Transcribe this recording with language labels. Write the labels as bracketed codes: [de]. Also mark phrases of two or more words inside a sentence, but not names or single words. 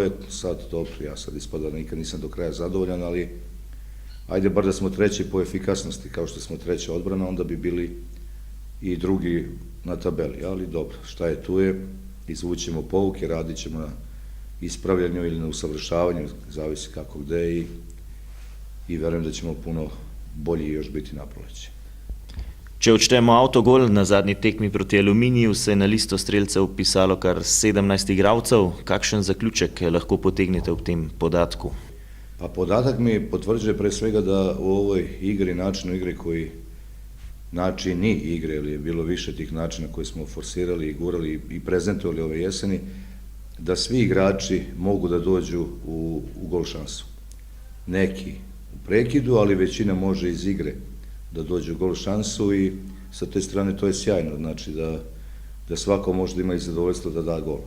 [sr] Sad, dobro, ja sad ispada nikad nisam do kraja zadovoljan, ali ajde bar da smo treći po efikasnosti, kao što smo treća odbrana, onda bi bili i drugi na tabeli. Ali dobro, šta je tu je, izvućemo pouke, radit ćemo na ispravljanju ili na usavršavanju, zavisi kako gde i verujem da ćemo puno bolji još biti na proleće. [sl] Če odštejemo avtogol, na zadnji tekmi proti Aluminiju se je na listo strelcev upisalo kar 17 igralcev. Kakšen zaključek lahko potegnete v tem podatku? [sr] Pa podatak mi potvrđuje pre svega da u ovoj igri, načinu igre načini igre, ili je bilo više tih načina koje smo forsirali i gurali i prezentovali ove jeseni, da svi igrači mogu da dođu u gol šansu. Neki u prekidu, ali većina može iz igre da dođe u gol šansu i sa te strane to je sjajno, znači da svako može da ima i zadovoljstvo da da gol.